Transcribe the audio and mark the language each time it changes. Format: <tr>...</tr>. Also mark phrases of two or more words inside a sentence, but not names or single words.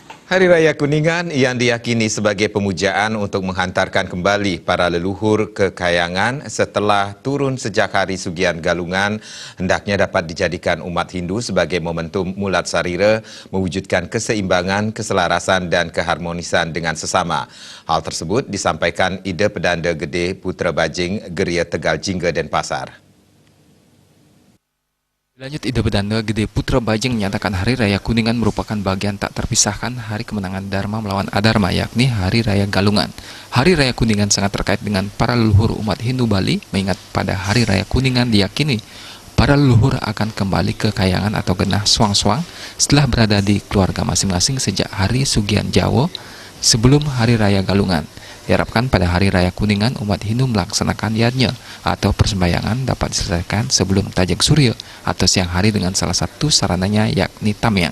<id>Hari Raya Kuningan yang diyakini sebagai pemujaan untuk menghantarkan kembali para leluhur ke Kayangan setelah turun sejak hari Sugian Galungan hendaknya dapat dijadikan umat Hindu sebagai momentum</id> <ban>mulat sarira</ban> <id>mewujudkan keseimbangan, keselarasan dan keharmonisan dengan sesama. Hal tersebut disampaikan Ida Pedanda Gede Putra Bajing Geria Tegal Jingga Denpasar. Lanjut, Ida Pedanda Gede Putra Bajing menyatakan Hari Raya Kuningan merupakan bagian tak terpisahkan hari kemenangan Dharma melawan Adharma, yakni Hari Raya Galungan. Hari Raya Kuningan sangat terkait dengan para leluhur umat Hindu Bali, mengingat pada Hari Raya Kuningan diyakini para leluhur akan kembali ke Kayangan atau</id> <ban>Genah Swang-Swang</ban> <id>setelah berada di keluarga masing-masing sejak Hari Sugian Jawa sebelum Hari Raya Galungan. Diharapkan pada Hari Raya Kuningan umat Hindu melaksanakan yajna atau persembahyangan dapat diselesaikan sebelum Tajak Surya atau siang hari dengan salah satu sarananya yakni Tamyang.</id>